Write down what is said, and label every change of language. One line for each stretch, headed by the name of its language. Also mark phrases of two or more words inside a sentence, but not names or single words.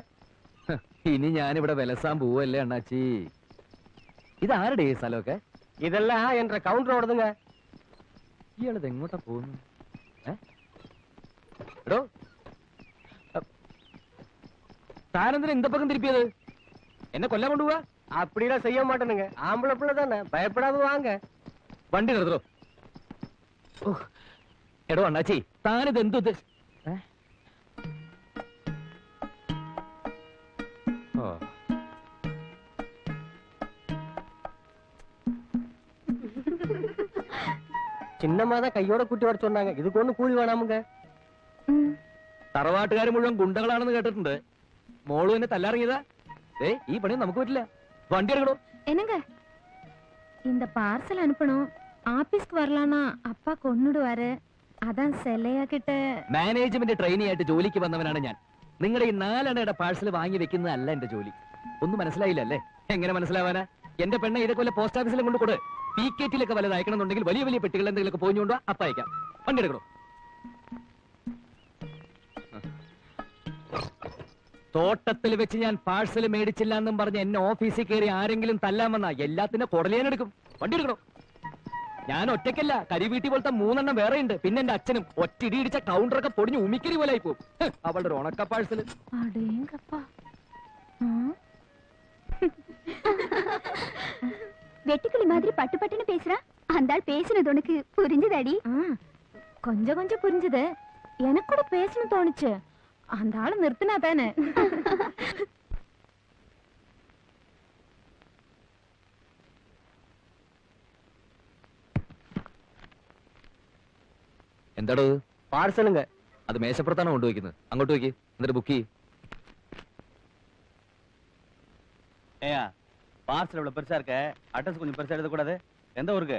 Malayalam: ഇനി ഞാനിവിടെ വിലസാൻ പോവല്ലേ അണ്ണാച്ചി. ഇതാരുടെ ഈ സ്ഥലമൊക്കെ? ഇതെല്ലാം എന്റെ കൗണ്ടർ ഓടുന്നുങ്ക. ഇയാളത് എങ്ങോട്ടാ പോകുന്നു? എടോ താനെന്തിനാ
Tamil: இந்த பக்கம் திருப்பியது? என்ன கொல்ல கொண்டு வா? அப்படிலாம் செய்ய மாட்டேனுங்க. ஆம்பளை பிள்ளை தானே, பயப்படாம வாங்க.
Malayalam: വണ്ടി നിർത്തോ. എടോ അണ്ണാച്ചി താനിത് എന്തു? ചിന്നമാതാ കയ്യോടെ കുട്ടി ഉടച്ചോണ്ടാங்க. ഇത് കൊണ്ട് കൂലി വേണാമുങ്ക. തറവാട്ടുകാർ മുഴുവൻ ഗുണ്ടകളാണെന്ന് കേട്ടിട്ടുണ്ട്. മോളു എന്നെ തല്ലാറിയതാ. ഈ പണി നമുക്ക് പറ്റില്ല. വണ്ടി എടുക്കണോ?
Tamil: என்னங்க இந்த பார்சல் அனுப்பணும். ஆபீஸ்க்கு வரலானா அப்பா கொன்னுடுவாரு. அதான் செல்லையாக்கிட்ட.
English: management trainee
Malayalam: ആയിട്ട് ജോലിക്ക് വന്നവനാണ് ഞാൻ. നിങ്ങളുടെ ഈ 4 അണയുടെ പാഴ്സൽ വാങ്ങി വെക്കുന്നതല്ല എന്റെ ജോലി. ഒന്നും മനസ്സിലായില്ല അല്ലേ? എങ്ങനെ മനസ്സിലാവാനാ? എന്റെ പെണ്ണെ ഇതൊക്കെ പോസ്റ്റ് ഓഫീസിലും കൊണ്ട് കൊടു. PKTയിലൊക്കെ വല്ലത് അയക്കണമെന്നുണ്ടെങ്കിൽ വലിയ വലിയ പെട്ടികൾ എന്തെങ്കിലുമൊക്കെ പോഞ്ഞുകൊണ്ടോ അപ്പ അയക്കാം. വണ്ടി എടുക്കണോ? തോട്ടത്തിൽ വെച്ച് ഞാൻ പാഴ്സൽ മേടിച്ചില്ല എന്നും പറഞ്ഞ് എന്നെ ഓഫീസിൽ കയറി ആരെങ്കിലും തല്ലാൻ വന്നാ എല്ലാത്തിനും കുടലേനെടുക്കും. വണ്ടി എടുക്കണോ? ഞാൻ ഒറ്റയ്ക്കല്ല, കരിവീട്ടി പോലത്തെ 3 എണ്ണം വേറെ ഉണ്ട്. പിന്നെ എന്റെ അച്ഛനും ഒറ്റ ഇടിച്ച കൗണ്ടറൊക്കെ പൊടിഞ്ഞ് ഉമിക്കരി പോലെ ആയി പോകും. അവളുടെ ഒരു ഉണക്ക പാഴ്സൽ.
Tamil: வெட்டுக்கிளி மாதிரி பட்டு பட்டுன்னு பேசுறா. அந்த ஆள் பேசுனது உனக்கு புரிஞ்சுதாடி? கொஞ்சம் கொஞ்சம் புரிஞ்சுது. எனக்கு கூட பேசணும் தோணுச்சு. அந்த ஆளு நிறுத்தினா தானே.
Malayalam: എന്താടോ? പാർസലുങ്ക. അത് മേശപ്പുറത്താണോ കൊണ്ടുവയ്ക്കുന്നത്? അങ്ങോട്ട് വയ്ക്ക്, എന്നിട്ട് ബുക്ക് ചെയ്യ്.
Tamil: ஏயா பார்சல் இவ்வளவு பெருசா இருக்க, அட்ரஸ் கொஞ்சம் பெருசா எழுதக்கூடாது? எந்த ஊருக்கு?